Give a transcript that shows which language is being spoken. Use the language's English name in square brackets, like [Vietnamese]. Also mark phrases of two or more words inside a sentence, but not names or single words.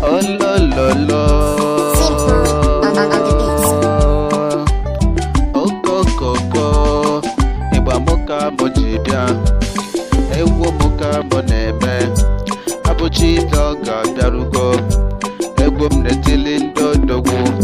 [English] Olololo. Simple and under the beat. [Igbo] Okokoko, ịgba mụ ka mụ ji bịa. Egwu mụ ka mụ na-eme. Abụ Chizọk ga-abịarugo. Egwu m na-etili ndị odogwu.